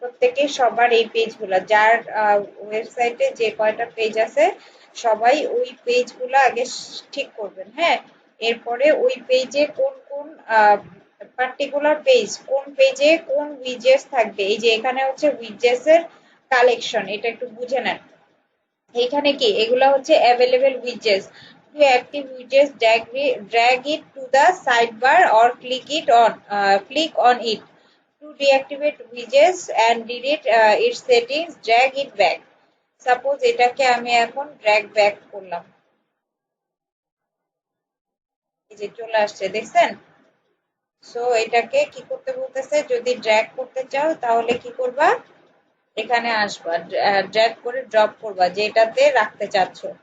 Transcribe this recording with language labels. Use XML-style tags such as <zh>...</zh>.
<bn>প্রত্যেকে সবার এই পেজগুলা, যার ওয়েবসাইটে যে কয়টা পেজ আছে সবাই ওই পেজগুলা আগে ঠিক করবেন। হ্যাঁ, এরপরে ওই পেজে কোন কোন পার্টিকুলার পেজ, কোন পেজে কোন উইজেস থাকবে। এই যে এখানে হচ্ছে উইজেস এর কালেকশন, এটা একটু বুঝে নেন। এখানে কি এগুলা হচ্ছে available উইজেস।</bn> <en>To active উইজেস, drag it to the sidebar or click on it to deactivate widgets and delete its settings, drag it back.</en> <bn>Suppose এটাকে আমি এখন ড্র্যাগ ব্যাক করলাম, এই যে চলে আসছে, দেখছেন? সো এটাকে কি করতে বলতেছে, যদি ড্র্যাগ করতে চাও তাহলে কি করবা, এখানে আসবা, ড্র্যাগ করে ড্রপ করবা যেটাতে রাখতে চাচ্ছ।</bn>